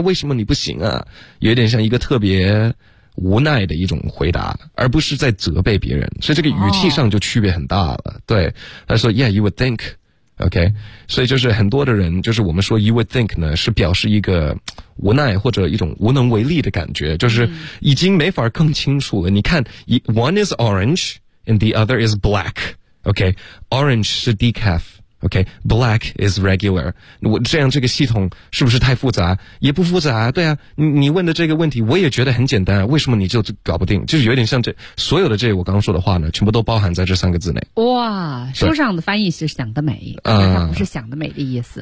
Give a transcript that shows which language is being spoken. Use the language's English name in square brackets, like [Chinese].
[Chinese] 为什么你不行啊？有点像一个特别无奈的一种回答，而不是在责备别人，所以这个语气上就区别很大了。 Oh. 对，他说 yeah [English] you would think, OK, [Chinese] 所以就是很多的人，就是我们说 you would think 呢，是表示一个。无奈或者一种无能为力的感觉，就是已经没法更清楚了。你看 [English] ,one is orange, and the other is black, okay? Orange [Chinese] 是 [English] decaf, okay? Black is regular. [Chinese] 我这样这个系统是不是太复杂？也不复杂啊，对啊。你问的这个问题我也觉得很简单啊，为什么你就搞不定？就是有点像这，所有的这我刚刚说的话呢，全部都包含在这三个字内。哇，书上的翻译是想得美，但是它不是想得美的意思。